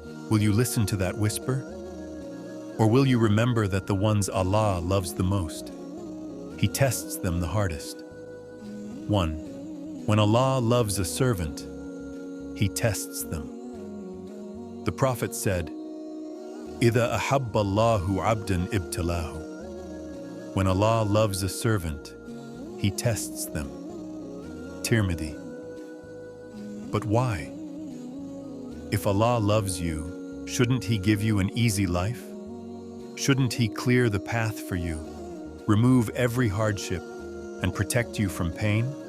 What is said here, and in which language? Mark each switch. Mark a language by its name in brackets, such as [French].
[English] Will you listen to that whisper? Or will you remember that the ones Allah loves the most, He tests them the hardest? 1. When Allah loves a servant, He tests them. [Arabic] The Prophet said, إِذَا أَحَبَّ اللَّهُ عَبْدًا ابْتَلَاهُ. [English] When Allah loves a servant, He tests them. Tirmidhi. But why? If Allah loves you, shouldn't He give you an easy life? Shouldn't He clear the path for you, remove every hardship, and protect you from pain?